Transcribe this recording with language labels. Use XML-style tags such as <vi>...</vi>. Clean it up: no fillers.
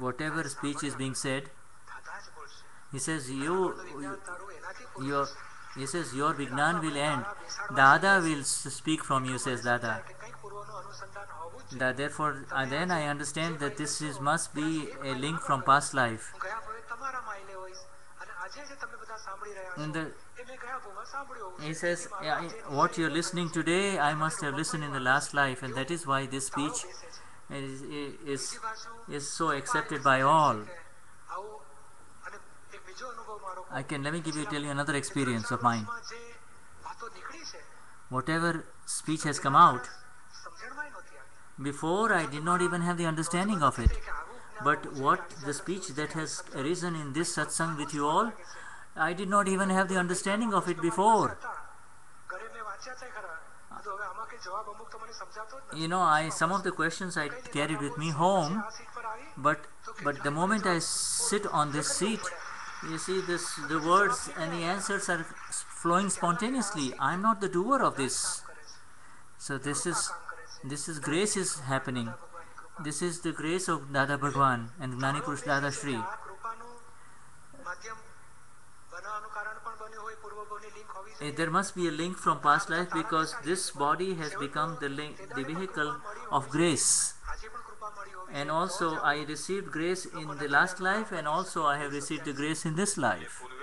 <en>whatever speech is being said,</en> <gu>દાદા જ બોલશે.</gu> <en>he says,</en> <gu>વિજ્ઞાન તારું એનાથી</gu> <en>your</en> <gu>પૂરું</gu> <en>he says your Vignan will end. Dada will speak from you, says Dada.</en> <gu>કે કંઈક પૂર્વનું અનુસંધાન હોવું જ જોઈએ.</gu> <en>Therefore, then I understand that must be a link from past life.</en> <gu>હું ગયા ભાવે તમારામાં આવેલો હોઈશ અને આજે જે તમે બધા સાંભળી રહ્યા</gu> <en>And</en> <gu>છો એ મેં ગયા ભાવમાં સાંભળ્યું હોવું</gu> <en>he</en> <gu>જોઈએ.</gu> <en>says,</en> <gu>એ મારું</gu> <en>yeah,</en> <gu>આજે</gu> <en>what you're listening today, I must have listened in the last life, and that is why this speech</en> <gu>બેસે છે.</gu> <en>is</en> <gu>બીજી બાજુ</gu> <en>is so accepted by all.</en> <gu>કે આવું અને એક બીજો અનુભવ મારો</gu> <en>Let me tell you another experience of mine.</en> <gu>માં જે વાતો નીકળી છે</gu> <en>Whatever speech has come out,</en> <gu>સમજણમાં નહોતી આવી.</gu> <en>before I did not even have the understanding of it.</en> <gu>કે આવું જ્ઞાન</gu> <en>But the speech that has arisen in this satsang with you all, I did not even have the understanding of it before.</en> <gu>હતા. ઘરે મેં વાંચ્યા છે ખરા. તો હવે આમાં કંઈ જવાબ અમુક તો મને સમજાતો જ નથી.</gu> <en>Some of the questions I carried with me home,</en> <gu>આ સીટ પર આવી</gu> <en>but the moment I sit on this seat, You see, the words and the answers are flowing spontaneously. I am not the doer of this. So this is grace is happening. This is the grace of Dada Bhagwan and Gnani Purush Dada Shri.</en> <gu>આ કૃપાનું માધ્યમ બનાવવાનું કારણ પણ બન્યું હોય પૂર્વભવની link હોવી જોઈએ.</gu> <en>There must be a link from past life because this body has become the vehicle of grace. આજે પણ કૃપા મળી હોવી And also I received grace in the last life, and also I have received the grace in this life.</en>